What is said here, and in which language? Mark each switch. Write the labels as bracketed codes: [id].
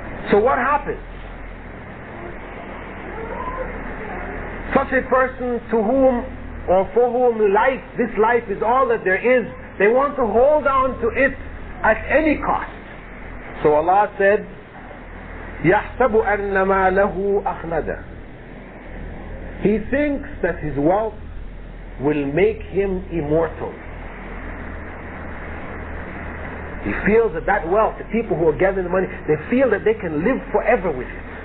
[en] So what happens? Such a person to whom or for whom this life is all that there is, they want to hold on to it at any cost. So Allah said, [ar] يَحْسَبُ أَنَّ مَا لَهُ أَخْلَدَ. [en] He thinks that his wealth will make him immortal. He feels that wealth, the people who are gathering the money, they feel that they can live forever with it.